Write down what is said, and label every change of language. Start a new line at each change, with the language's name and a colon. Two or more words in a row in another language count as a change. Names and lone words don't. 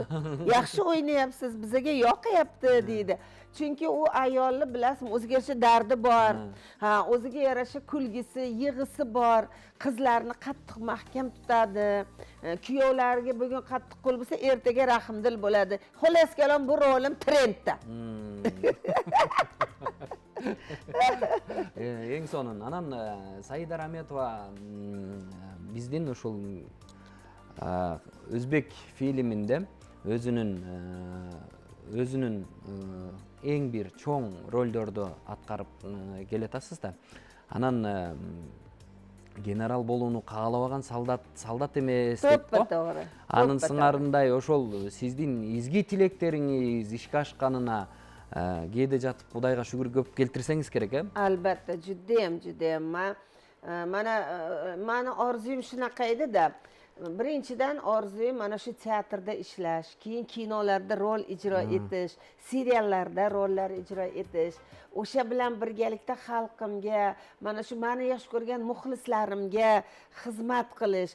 Uzbek: Yaxshi o'ynayapsiz, bizga yoqayapti deydi. Chunki u ayolni bilasizmi, o'ziga yarasha dardi bor. O'ziga yarasha kulgisi, yig'isi bor. Qizlarni qattiq mahkam tutadi. Kuyovlarga bugun qattiq qo'l bo'lsa, ertaga rahmdil bo'ladi. Xullas kalom, bu rolim trendda.
Kyrgyz: Эң сонун. Анан Саида Раметова биздин ушул өзбек фильминде өзүнүн эң бир чоң ролдорду аткарып келатасыз да. Анан генерал болууну каалабаган солдат эмес деп го. Туура. Анын сыңарындай ошол сиздин изги тилектериңиз ишке ашканына кээде жатып Кудайга шүгүр көп келтирсеңиз керек,
Uzbek: Albatta, judayam. Mani orzuyim shunaqa edi-da. Birinchidan orzuyim mana shu teatrda ishlash, keyin kinolarda rol ijro etish, seriallarda rollar ijro etish, o'sha bilan birgalikda xalqimga, mana shu meni yaxshi ko'rgan muxlislarimga xizmat qilish.